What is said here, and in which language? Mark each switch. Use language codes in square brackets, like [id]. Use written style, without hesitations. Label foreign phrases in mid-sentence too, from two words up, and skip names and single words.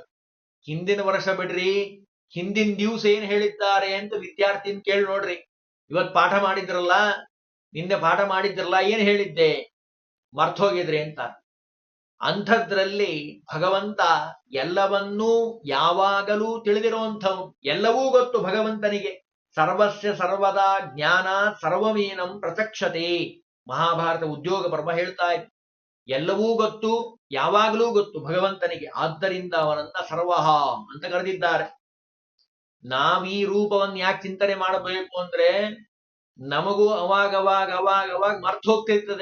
[kn] ಹಿಂದಿನ ವರ್ಷ ಬಿಡ್ರಿ, ಹಿಂದಿನ ದಿವಸ ಏನ್ ಹೇಳಿದ್ದಾರೆ ಅಂತ ವಿದ್ಯಾರ್ಥಿನ ಕೇಳಿ ನೋಡ್ರಿ. ಇವತ್ ಪಾಠ ಮಾಡಿದ್ರಲ್ಲ, ನಿನ್ನೆ ಪಾಠ ಮಾಡಿದ್ರಲ್ಲ, ಏನ್ ಹೇಳಿದ್ದೆ, ಮರ್ತೋಗಿದ್ರಿ ಅಂತ. ಅಂಥದ್ರಲ್ಲಿ ಭಗವಂತ ಎಲ್ಲವನ್ನೂ ಯಾವಾಗಲೂ ತಿಳಿದಿರುವಂಥವು. ಎಲ್ಲವೂ ಗೊತ್ತು ಭಗವಂತನಿಗೆ. [sa] ಸರ್ವಸ್ಯ ಸರ್ವದಾ ಜ್ಞಾನ ಸರ್ವಮೇನಂ ಪ್ರಚಕ್ಷತೆ. [kn] ಮಹಾಭಾರತ ಉದ್ಯೋಗ ಪರ್ವ ಹೇಳ್ತಾ ಇದೆ. ಎಲ್ಲವೂ ಗೊತ್ತು, ಯಾವಾಗಲೂ ಗೊತ್ತು ಭಗವಂತನಿಗೆ. ಆದ್ದರಿಂದ ಅವನನ್ನ ಸರ್ವಹ ಅಂತ ಕರೆದಿದ್ದಾರೆ. ನಾವೀ ರೂಪವನ್ನು ಯಾಕೆ ಚಿಂತನೆ ಮಾಡಬೇಕು ಅಂದ್ರೆ ನಮಗೂ ಅವಾಗ ಮರ್ತು ಹೋಗ್ತಿರ್ತದೆ.